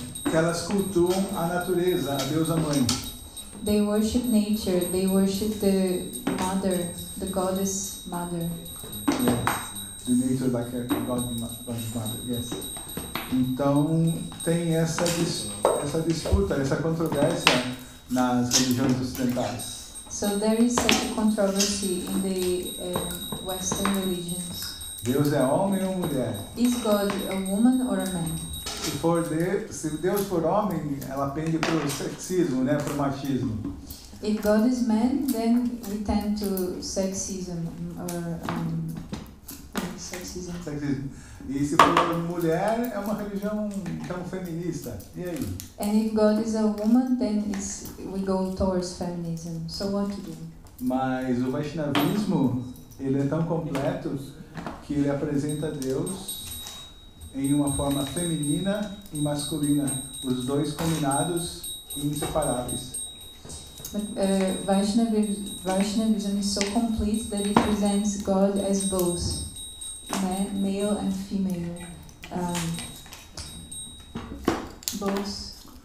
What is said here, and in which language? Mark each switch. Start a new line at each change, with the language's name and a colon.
Portuguese: Que elas cultuam a natureza, a deusa mãe.
English: They worship nature. They worship the mother, the goddess mother. Yes, the nature like a goddess mother. Yes.
Portuguese: Então tem essa disputa, essa controvérsia nas religiões ocidentais.
English: So there is such a controversy in the Western religions.
Portuguese: Deus é homem ou mulher?
English: Is God a woman or a man?
Portuguese: Se Deus for homem, ela pende para o sexismo, né, para o machismo.
English: If God is man, then we tend to sexism or sexism.
Portuguese: Sexismo. E se for mulher, é uma religião então feminista. E aí?
English: And if God is a woman, then we go towards feminism. So what to do?
Portuguese: Mas o Vaishnavismo, ele é tão completo que ele apresenta Deus em uma forma feminina e masculina, os dois combinados e inseparáveis.
English: But Vaishnavism is so complete that it presents God as both, male and female, both